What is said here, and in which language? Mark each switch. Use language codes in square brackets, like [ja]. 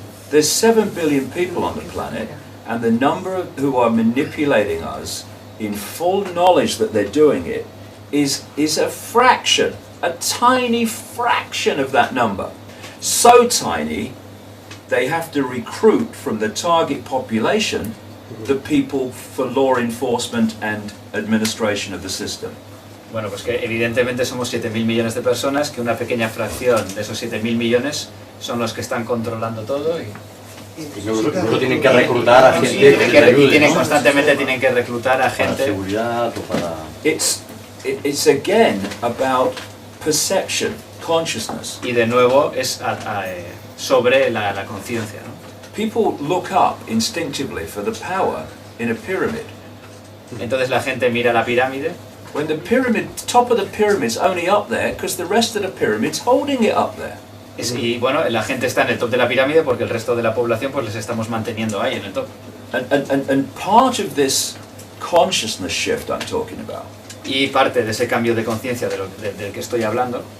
[en] There's 7 billion people on the planet, and the number who are manipulating us in full knowledge that they're doing it is a fraction a tiny fraction of that number. So tiny, they have to recruit from the target population the people for law enforcement and administration of the system. [es] Bueno, pues que evidentemente somos 7.000 millones de personas, que una pequeña fracción de esos 7.000 millones son los que están controlando todo y luego tienen que reclutar a gente que les ayude, ¿no? constantemente tienen que reclutar a Para gente. seguridad o para... [en] It's again about perception, consciousness. [es] Y de nuevo es sobre la conciencia, ¿no? [en] People look up instinctively for the power in a pyramid. [es] Entonces la gente mira la pirámide. [en] When the top of the pyramid's only up there because the rest of the pyramid's holding it up there. [es] Y bueno, la gente está en el top de la pirámide porque el resto de la población pues les estamos manteniendo ahí en el top. [en] And part of this consciousness shift I'm talking about. [es] Y parte de ese cambio de conciencia del que estoy hablando.